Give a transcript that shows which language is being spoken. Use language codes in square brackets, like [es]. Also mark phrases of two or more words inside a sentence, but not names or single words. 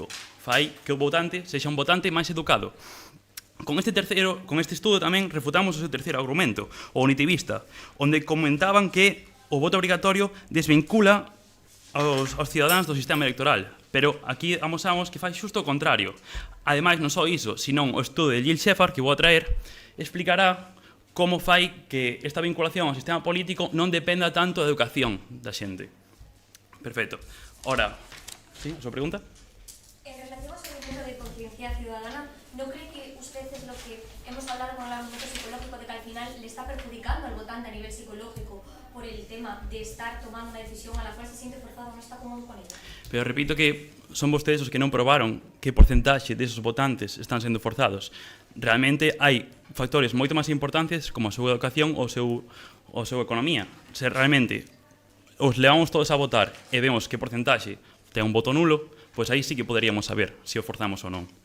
[gl] Fai que o votante sexa un votante máis educado. Con este estudo tamén refutamos o seu terceiro argumento, o unitivista, onde comentaban que o voto obrigatorio desvincula aos cidadáns do sistema electoral. Pero aquí amosamos que fai xusto o contrario. Ademais, non só iso, senón o estudo de Gil Shepard, que vou a traer, explicará como fai que esta vinculación ao sistema político non dependa tanto da educación da xente. [es] Perfecto. [gl] Ora, [es] ¿sí? ¿Su pregunta? En relación a su argumento de conciencia ciudadana, ¿no cree que usted es lo que hemos hablado con el argumento psicológico de que al final le está perjudicando al votante a nivel psicológico por el tema de estar tomando una decisión a la cual se siente forzado, no está cómodo con ella? [gl] Pero repito que son vostedes os que non probaron que porcentaxe desos votantes están sendo forzados. Realmente hai factores moito máis importantes como a súa educación ou a súa economía. Se realmente os levamos todos a votar e vemos que porcentaxe ten un voto nulo, pois aí sí que poderíamos saber se o forzamos ou non.